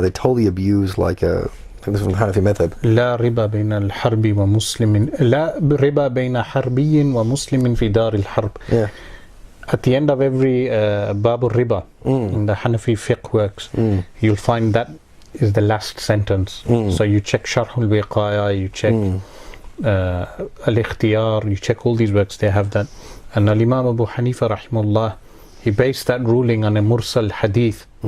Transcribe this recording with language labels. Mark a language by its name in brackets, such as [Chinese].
[English] They totally abuse like this is from Hanafi method. [Arabic] لا ربا بين الحرب ومسلم لا ربا بين حربي ومسلم في دار الحرب. [English] At the end of every bab al-riba in the Hanafi fiqh works, you'll find that is the last sentence. So you check Sharh al-Wiqaya, you check al-Ikhtiyar, you check all these works, they have that. And Al-Imam Abu Hanifa rahimahullah, he based that ruling on a mursal hadith.